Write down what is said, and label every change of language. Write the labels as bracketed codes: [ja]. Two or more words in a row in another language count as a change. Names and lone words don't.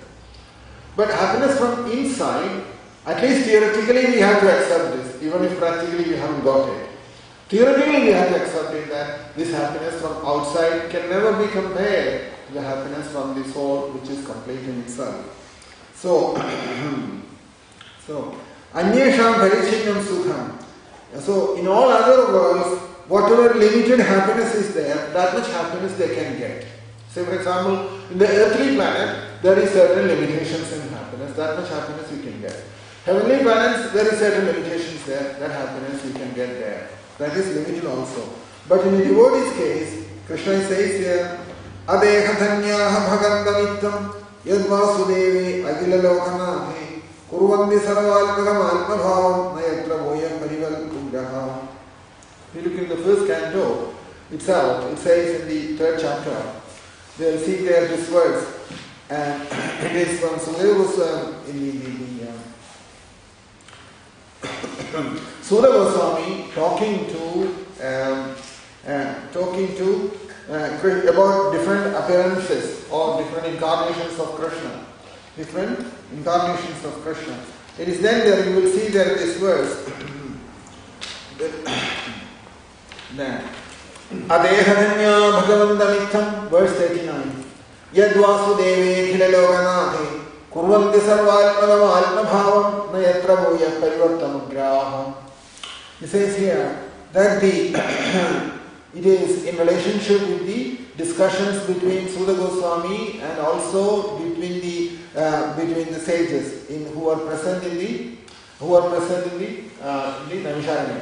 [en] But happiness from inside, at least theoretically we have to accept this, even if practically we haven't got it. Theoretically we have to accept it that this happiness from outside can never be compared to the happiness from the soul which is complete in itself. So, [sa] anyesham parichinnam sukham. [en] So, in all other worlds, whatever limited happiness is there, that much happiness they can get. Say, for example, in the earthly planet, there is certain limitations in happiness. That much happiness you can get. Heavenly planets, there is certain limitations there. That happiness you can get there. That is limited also. But in the devotee's case, Krishna says here, [sa] Adekhatanyaha bhagandamittam yadvasudeve agila lokanathe kurvandi sarvalpagam alpabhavam nayatra voyam parivalkugraha. [en] If you look in the first canto itself, it says in the 3rd chapter, they will see there this verse, and it is from Sudeva Goswami Sudha Goswami talking to about different appearances or different incarnations of Krishna. Different incarnations of Krishna. It is then there you will see there this verse. [sa] Adehadanya bhagavandamitham, verse 39. Yadvasudeve khilalokanathe kurvanti sarvalpagam alpabhavam nayatra bhuya parivartamagraha. [en] He says here that it is in relationship with the discussions between Sudha Goswami and also between the sages who are present in the Naimisharanya.